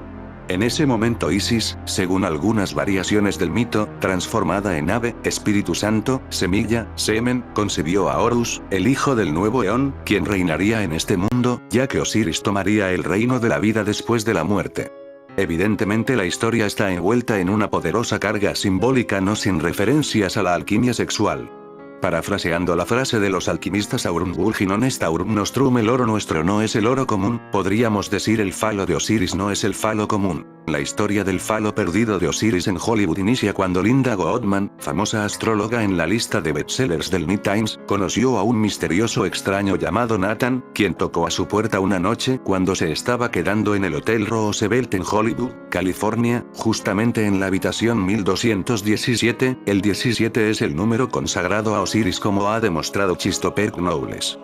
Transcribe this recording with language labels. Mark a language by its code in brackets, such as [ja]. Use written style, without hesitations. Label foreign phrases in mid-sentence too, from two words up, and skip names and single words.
[es] En ese momento Isis, según algunas variaciones del mito, transformada en ave, Espíritu Santo, semilla, semen, concibió a Horus, el hijo del nuevo eón, quien reinaría en este mundo, ya que Osiris tomaría el reino de la vida después de la muerte. Evidentemente la historia está envuelta en una poderosa carga simbólica no sin referencias a la alquimia sexual. Parafraseando la frase de los alquimistas [la] aurum vulgi non est aurum nostrum, [es] el oro nuestro no es el oro común, podríamos decir el falo de Osiris no es el falo común. La historia del falo perdido de Osiris en Hollywood inicia cuando Linda Goodman, famosa astróloga en la lista de bestsellers del New Times, conoció a un misterioso extraño llamado Nathan, quien tocó a su puerta una noche cuando se estaba quedando en el Hotel Roosevelt en Hollywood, California, justamente en la habitación 1217, el 17 es el número consagrado a Osiris como ha demostrado Christopher Knowles.